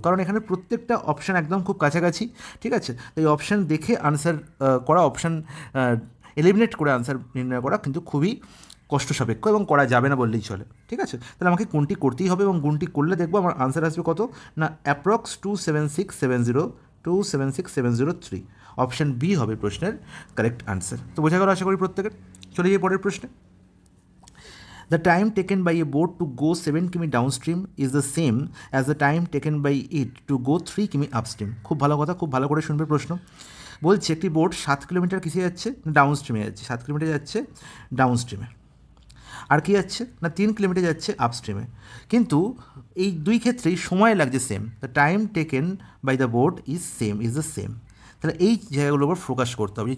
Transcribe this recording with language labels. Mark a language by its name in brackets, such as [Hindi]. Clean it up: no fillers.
[Bangla] কারণ এখানে প্রত্যেকটা অপশান একদম খুব কাছাকাছি, ঠিক আছে? তো এই অপশান দেখে আনসার করা, অপশান এলিমিনেট করে আনসার নির্ণয় করা কিন্তু খুবই কষ্ট সাপেক্ষ এবং করা যাবে না বললেই চলে, ঠিক আছে? তাহলে আমাকে কোনটি করতেই হবে এবং গুণটি করলে দেখবো আমার আনসার আসবে কত না অ্যাপ্রক্স 276703। অপশান বি হবে প্রশ্নের কারেক্ট আনসার। তো বোঝা গেল আশা করি প্রত্যেকের। চলে যাই পরের প্রশ্নে। [English] The time taken by a boat to go 7 কিমি downstream is the same as the time taken by it to go 3 কিমি upstream. [Bangla] খুব ভালো কথা, খুব ভালো করে শুনবে প্রশ্ন। বলছে একটি বোট 7 কিলোমিটার কিসে যাচ্ছে, ডাউনস্ট্রিমে যাচ্ছে, 7 কিলোমিটার যাচ্ছে ডাউনস্ট্রিমে। আর কি যাচ্ছে না 3 কিলোমিটার যাচ্ছে আপস্ট্রিমে। কিন্তু এই দুই ক্ষেত্রেই সময় লাগছে same. [English] The time taken by the boat is the same. [Bangla] তাহলে এই জায়গাগুলোর উপর ফোকাস করতে হবে।